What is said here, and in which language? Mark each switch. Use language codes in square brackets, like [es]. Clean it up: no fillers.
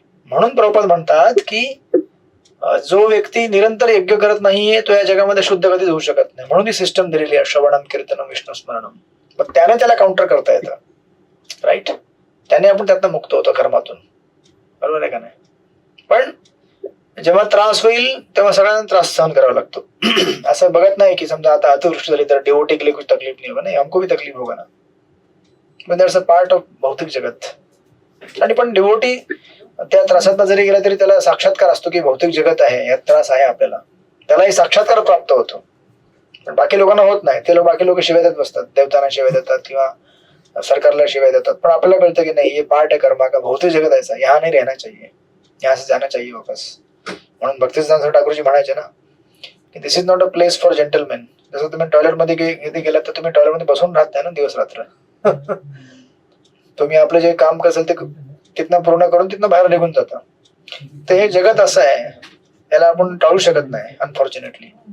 [mr] म्हणून प्रभुपाद म्हणतात की जो व्यक्ती निरंतर यज्ञ करत नाहीये तो या जगामध्ये शुद्ध कधीच होऊ शकत नाही. म्हणून ही सिस्टम दिलेली आहे, श्रवणम कीर्तनम विष्णू स्मरणम. मग त्याने त्याला काउंटर करता येतं, राईट. त्याने आपण त्यातनं मुक्त होतो कर्मातून, बरोबर आहे का नाही. पण जेव्हा त्रास होईल तेव्हा सगळ्यांना त्रास सहन करावा लागतो. असं बघत नाही की समजा आता अतिवृष्टी झाली तर [hi] डिवोटी के लिए कुछ तकलीफ नहीं होगा, नहीं, हमको भी तकलीफ होगा ना. [mr] पण [en] that's a part of [mr] भौतिक जगत. आणि पण डिवोटी त्या त्रासात जरी गेला तरी त्याला साक्षात्कार असतो की भौतिक जगत आहे, यात त्रास आहे आपल्याला, त्यालाही साक्षात्कार प्राप्त होतो. पण बाकी लोकांना होत नाही. ते बाकी लोक शिव्या देत बसतात, देवतांना शिव्या देतात किंवा सरकारला शिव्या देतात. पण आपल्याला कळतं की नाही, [hi] ये पार्ट है कर्मा का, भौतिक जगत ऐसा, यहाँ नहीं रहना चाहिए, यहाँ से जाना चाहिए वापस. [mr] म्हणून भक्तिसिद्धांत ठाकूरजी म्हणायचे ना की [en] This is not a place for gentleman. [mr] जसं तुम्ही टॉयलेटमध्ये गेलात तर तुम्ही टॉयलेटमध्ये बसून राहत नाही ना दिवस रात्र. तुम्ही आपलं जे काम असेल ते तिथनं पूर्ण करून तिथनं बाहेर निघून जाता. तर हे जगत असं आहे, याला आपण टाळू शकत नाही अनफॉर्च्युनेटली.